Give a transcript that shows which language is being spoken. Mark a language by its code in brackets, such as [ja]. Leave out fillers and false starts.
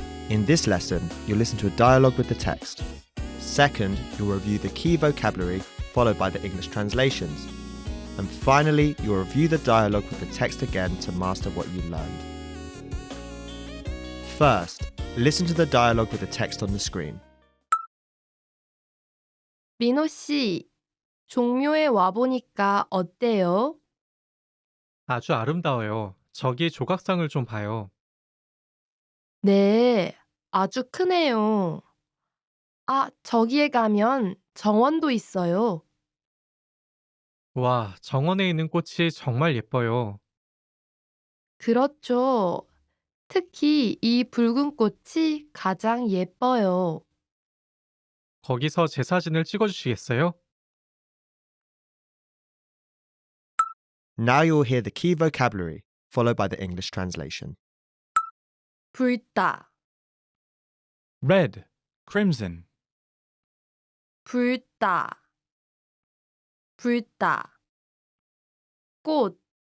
[en] In this lesson, you'll listen to a dialogue with the text. Second, you'll review the key vocabulary, followed by the English translations. And finally, you'll review the dialogue with the text again to master what you learned. First, listen to the dialogue with the text on the screen. [ko] 민호 씨, 종묘에 와보니까 어때요? 아주 아름다워요. 저기 조각상을 좀 봐요. 네, 아주 크네요. 아, 저기에 가면 정원도 있어요. 와, 정원에 있는 꽃이 정말 예뻐요. 그렇죠. 특히 이 붉은 꽃이 가장 예뻐요. 거기서 제 사진을 찍어주시겠어요? [en] Now you'll hear the key vocabulary, followed by the English translation. [ko] 불다, [en] Red, crimson, [ko] 불다, 불다. 꽃,